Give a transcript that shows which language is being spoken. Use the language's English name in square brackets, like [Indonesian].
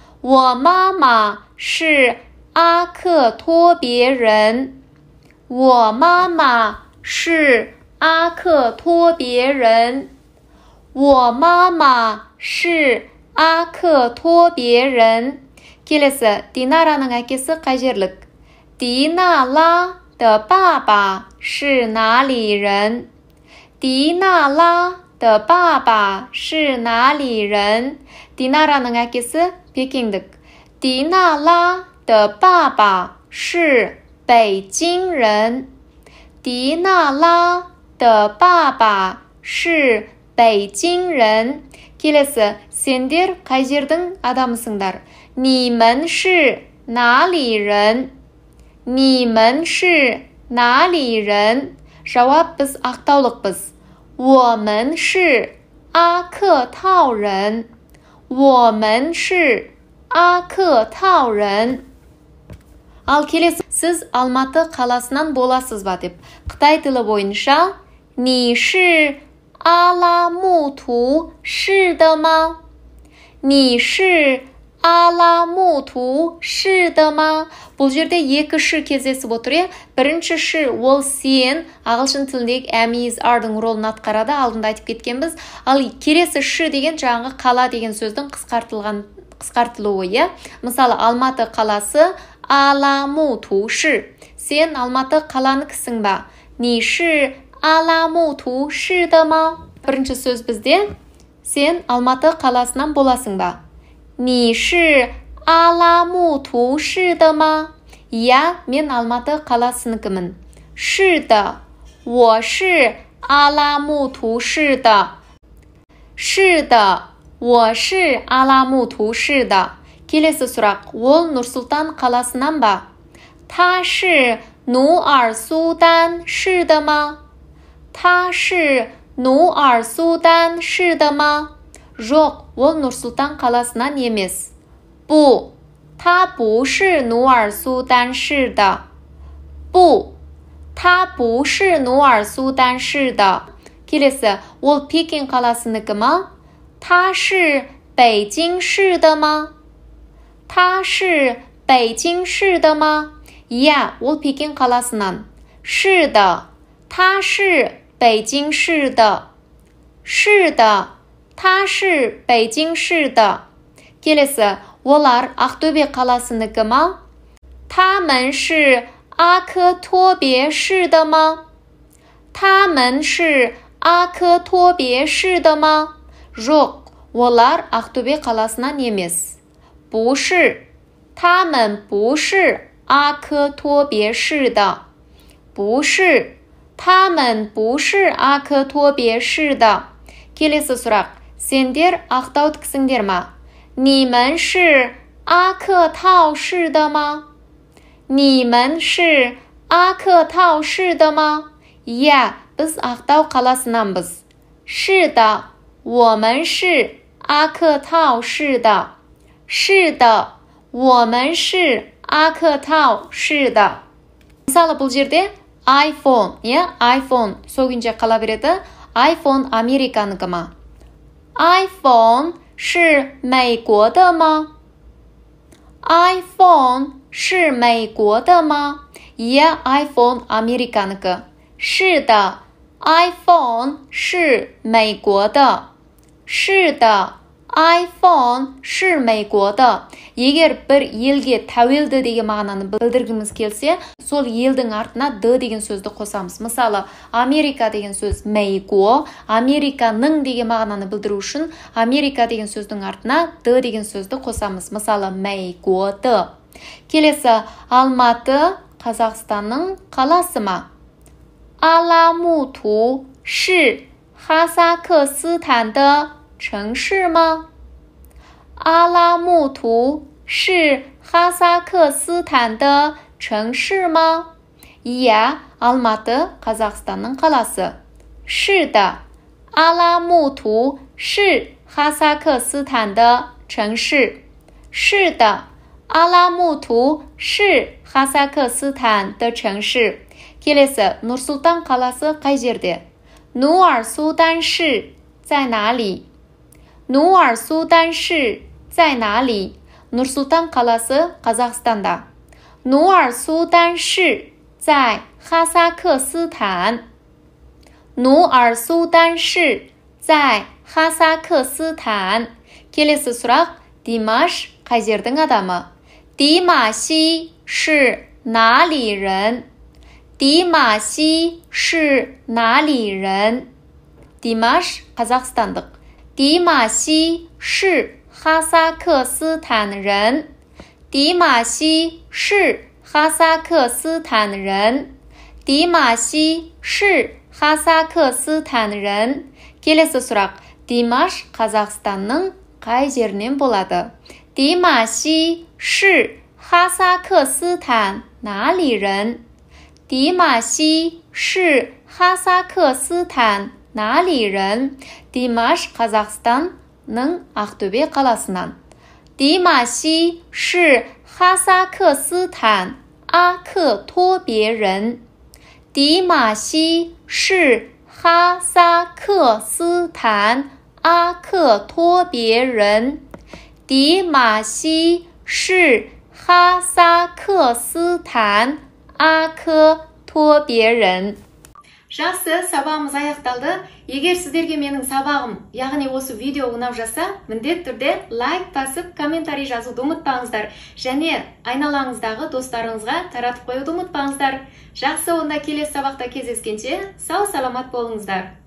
[Chinese] 我妈妈是阿克托别人。我妈妈是阿克托别人。我妈妈是阿克托别人。 [Kazakh] Келесі Динараның әкесі қай жерлік? [Chinese] Динала的爸爸是哪里人？ Динала的爸爸是哪里人？ [Kazakh] Динараның әкесі пекиндік. [Chinese] Динала的爸爸是北京人。 Динала的爸爸是北京人。 [Kazakh] Келесі сендер қай жердің адамысыңдар? [Chinese] 你们是哪里人？你们是哪里人？ [Kazakh] Жауап біз ақтаулықпыз. [Chinese] 我们是阿克套人。我们是阿克套人。 [Kazakh] Ал келесі сіз Алматы қаласынан боласыз ба деп. Қытай тілі бойынша [Chinese] 你是阿拉木图市的吗？你是阿拉木图市的吗？ [Kazakh] Бұл жерде екі ши кездесіп отыр. Бірінші ши ол сен ағылшын тіліндегі am-is are-дың ролын атқарады, алдында айтып кеткенбіз. Ал келесі ши деген жаңағы қала деген сөздің қысқартылуы. Мысалы Алматы қаласы Аламуту ши. Сен Алматы қаланыкісің ба? [Chinese] 你是阿拉木图市的吗? [Kazakh] Бірінші сөз бізде сен Алматы қаласынан боласың ба? [Chinese] 你是阿拉木图市的吗? [Kazakh] Иә, мен Алматы қаласыныкімін. [Chinese] 是的，我是阿拉木图市的。是的，我是阿拉木图市的。 [Kazakh] Келесі сұрақ, ол Нұр-Сұлтан қаласынан ба? [Chinese] 他是努尔苏丹市的吗? 他是努尔苏丹市的吗? [Kazakh] Жоқ, ол Нұр-Сұлтан қаласынан емес. [Chinese] 不，他不是努尔苏丹市的。不，他不是努尔苏丹市的。 [Kazakh] Келесі, ол Пекин қаласыныкі ма? [Chinese] 他是北京市的吗?他是北京市的吗? [Kazakh] Иә, ол Пекин қаласынан. [Chinese] 是的，他是北京市的。是的，他是北京市的。 [Kazakh] Келесі, олар Ақтөбе қаласыныкі ма? [Chinese] 他们是阿克托别市的吗? 他们是阿克托别市的吗? [Kazakh] Жоқ, олар Ақтөбе қаласынан емес. [Chinese] 不是，他们不是阿克托别市的。不是，他们不是阿克托别市的。 [Kazakh] Келесі сұрақ, сендер ақтаудікісіңдер ма? [Chinese] 你们是阿克套市的吗? 你们是阿克套市的吗? [Kazakh] Иә, біз Ақтау қаласынанбыз. [Chinese] 是的，我们是阿克套市的。是的，我们是阿克套市的。 [Kazakh] Мысалы бұл жерде iPhone, iPhone сол күйінше қала береді. iPhone Американыкі ма? [Chinese] iPhone 是美国的吗? iPhone 是美国的吗? [Kazakh] Иә, iPhone Американыкі. [Chinese] 是的， iPhone 是美国的。是的， iPhone 是美国的。 [Kazakh] Егер бір елге тәуелді деген мағынаны білдіргіміз келсе, сол елдің артына д деген сөзді қосамыз. Мысалы, Америка деген сөз мейго, Американың деген мағынаны білдіру үшін Америка деген сөздің артына д деген сөзді қосамыз. Мысалы, мейго-ды. Келесі, Алматы Қазақстанның қаласы ма? [Chinese] Аламуту ши哈萨克斯坦的城市吗？阿拉木图是哈萨克斯坦的城市吗？ [Kazakh] Иә, Алматы Қазақстанның қаласы. [Chinese] 是的，阿拉木图是哈萨克斯坦的城市。是的，阿拉木图是哈萨克斯坦的城市。 [Kazakh] Келесі, Нұр-Сұлтан қаласы қай жерде? [Chinese] 努尔苏丹市在哪里? 努尔苏丹市在哪里？ [Kazakh] Нұр-Сұлтан қаласы Қазақстанда. [Chinese] 努尔苏丹市在哈萨克斯坦. 努尔苏丹市在哈萨克斯坦. [Kazakh] Келесі сұрақ, Димаш қай жердің адамы? [Chinese] Дима Си是哪里人? Дима Си是哪里人? [Kazakh] Димаш қазақстандық. [Chinese] Дима Си是哈萨克斯坦人. Дима Си是哈萨克斯坦人. Дима Си是哈萨克斯坦人. [Kazakh] Келесі сұрақ, Димаш Қазақстанның қай жерінен болады? [Chinese] Дима Си是哈萨克斯坦哪里人? Дима Си是哈萨克斯坦哪里人? [Kazakh] Димаш Қазақстанның Ақтөбе қаласынан. [Chinese] Дима Си是哈萨克斯坦阿克托别人. Дима Си是哈萨克斯坦阿克托别人. Дима Си是哈萨克斯坦阿克托别人. [Kazakh] Жақсы, сабағымыз аяқталды. Егер сіздерге менің сабағым, яғни осы видео ұнап жатса, міндетті түрде лайк басып, комментарий жазуды ұмытпаңыздар. Және айналаңыздағы достарыңызға таратып қоюды ұмытпаңыздар. Жақсы, онда келесі сабақта кездескенше сау саламат болыңыздар.